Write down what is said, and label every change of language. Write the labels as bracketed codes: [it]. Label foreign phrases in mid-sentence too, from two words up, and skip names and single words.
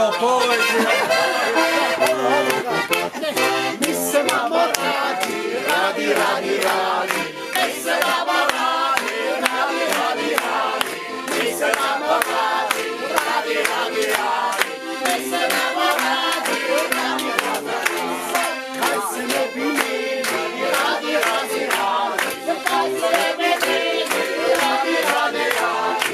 [it] Mi siamo innamorati, [sl] radi, radi, radi. [it] Mi siamo innamorati, [sl] radi, radi, radi. [it] Mi siamo innamorati, [sl] radi, radi, radi. [it] Mi siamo innamorati, [sl] radi, radi, radi. Kaj se ne bili, radi, radi, radi. Kaj se ne bili, radi, radi, radi.